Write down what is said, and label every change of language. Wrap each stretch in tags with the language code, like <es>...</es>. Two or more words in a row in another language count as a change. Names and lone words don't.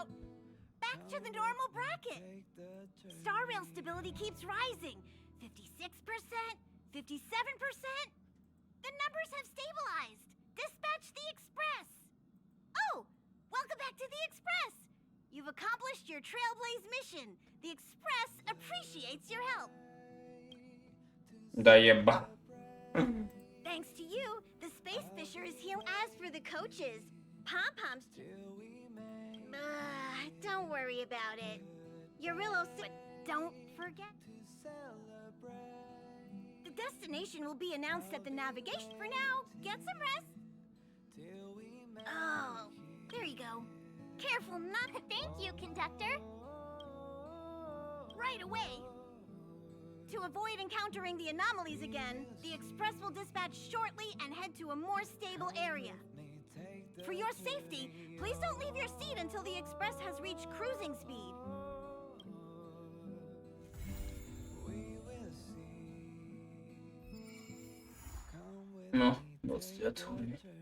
<en>Back to the normal bracket. Star rail stability keeps rising. 56%, 57%. The numbers have stabilized. Dispatch the Express. Oh, welcome back to the Express. You've accomplished your Trailblaze mission. The Express appreciates your help.</en> <ru>Да еба.</ru> <en>Thanks to you, the Space Fisher is healed. As for the coaches, Pom-Pom's... don't worry about it. Eurelos... Don't forget... The destination will be announced at the navigation. For now, get some rest. Oh, there you go. Careful not to... Thank you, conductor. Right away. To avoid encountering the anomalies again, the Express will dispatch shortly and head to a more stable area. For your safety, please don't leave your seat until the express has reached cruising speed.</en> <ru>Ну, 29 хуй.</ru>